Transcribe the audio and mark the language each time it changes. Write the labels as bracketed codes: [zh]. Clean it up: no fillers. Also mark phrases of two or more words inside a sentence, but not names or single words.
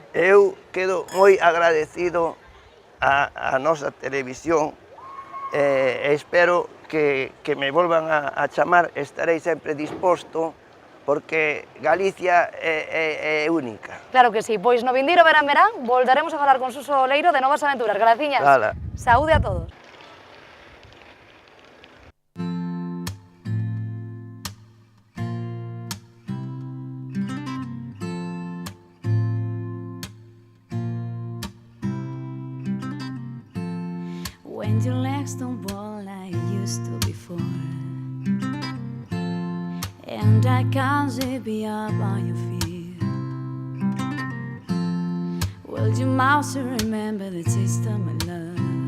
[gl] Eu quedo moi agradecido a nosa televisión e espero que me volvan a chamar. Estarei sempre disposto porque Galicia é única. Claro que sí, pois no vindeiro verán voltaremos a falar con Suso Leiro de novas aventuras. Graciñas. Hala. Saúde a todos. [en] When your legs don't walk like you used to before, and I can't see beyond your fear, will your mouth still remember the taste of my love?